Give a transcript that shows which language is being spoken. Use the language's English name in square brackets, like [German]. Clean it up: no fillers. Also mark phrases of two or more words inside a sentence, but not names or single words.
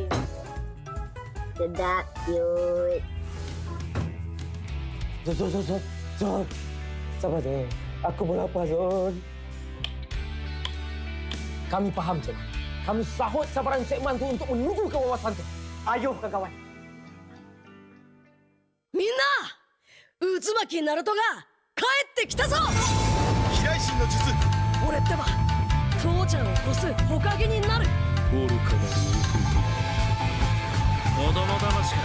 [Malay] Sedap, cute. Zon. Sabar, Zon. Aku pun lapar, Zon. Kami faham, Zon. Kami sahut sabaran segmen tu untuk menuju ke wawasan tu. Ayo, kawan-kawan. [Japanese] みんな渦巻きナルトが帰ってきたぞ飛来神の術俺ってば父ちゃんを越すほかげになる愚かなる子供騙しか